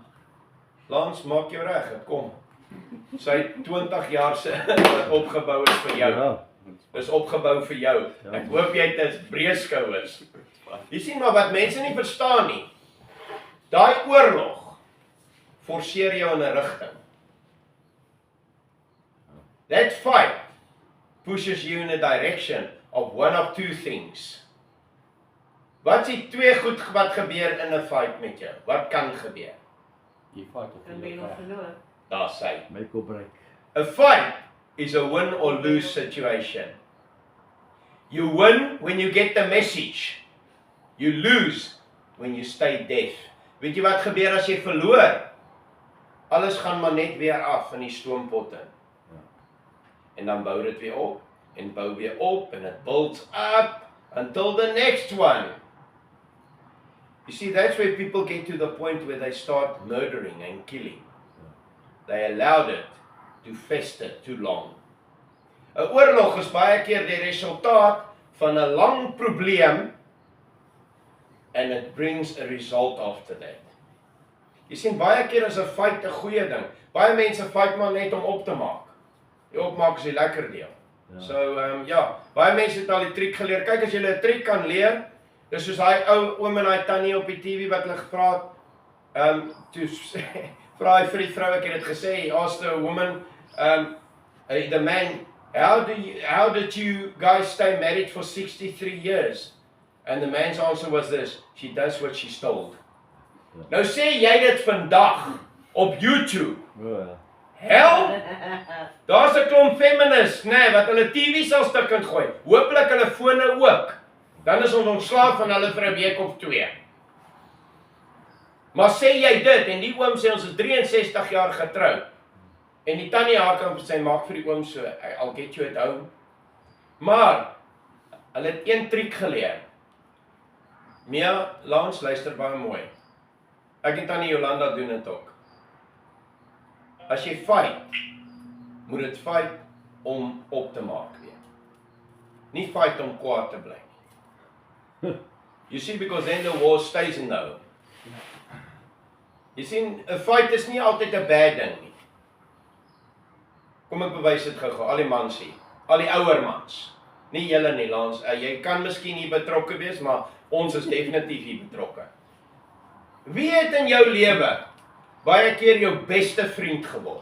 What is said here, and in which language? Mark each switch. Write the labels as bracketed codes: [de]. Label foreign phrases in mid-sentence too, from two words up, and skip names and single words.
[af] Lans, maak jou reg, dit kom. Sy 20 jaar se opgebou is vir jou. Ja. Is opgebou vir jou. Ja. Ek hoop jy het 'n breë skouers. Jy sien maar wat mense nie verstaan nie. Daai oorlog forceer jou in 'n rigting. [en] That fight pushes you in a direction of one of two things. [af] Wat is die twee goed wat gebeur in 'n fight met jou? Wat kan gebeur? Jy fight of Dan ben jy nog verloor. Daar sê. [en] Make or break. A fight is a win or lose situation. You win when you get the message. You lose when you stay deaf. [af] Weet jy wat gebeur as jy verloor? Alles gaan maar net weer af in die stoompot in. En dan bou dit weer op en bou weer op [en] and it builds up until the next one. You see, that's where people get to the point where they start murdering and killing. They allowed it to fester too long. [af] 'n Oorlog is baie keer die resultaat van 'n lang probleem [en] and it brings a result after that. [af] Jy sien, baie keer is 'n fight 'n goeie ding. Baie mense fight maar net om op te maak. Die opmaak is die lekker deel. Ja. So, baie mense het al die triek geleer. Kyk, as jy 'n triek kan leer, dis soos daai ou oom en daai tannie op die TV wat hulle gevra het, toe vra hy vir die vrou, ek het dit gesê, [en] he asked the woman, the man, how did you guys stay married for 63 years? And the man's answer was this, she does what she's told. [af] Nou sê jy dit vandag op YouTube. Ja. Hel, daar's 'n klomp feminists, nee, wat hulle TV's al stukkend gooi. Hooplik hulle fone ook. Dan is ons ontslaaf van hulle vir 'n week of 2. Maar sê jy dit en die oom sê ons is 63 jaar getroud. En die tannie haak op sy maak vir die oom so, [en] I'll get you at home. [af] Maar hulle het een triek geleer. Mia, Lans, luister baie mooi. Ek en tannie Jolanda doen dit ook. As jy fight, moet dit fight om op te maak weer. Nie fight om kwaad te bly nie. [en] You see, because then the war stays in the home. [af] Jy sien, 'n fight is nie altyd 'n bad ding nie. Kom ek bewys dit gou-gou, al die mans hier, al die ouer mans. Nie julle nie, Lans, jy kan miskien hier betrokke wees, maar ons is definitief hier betrokke. Wie het in jou lewe baie keer jou beste vriend geword?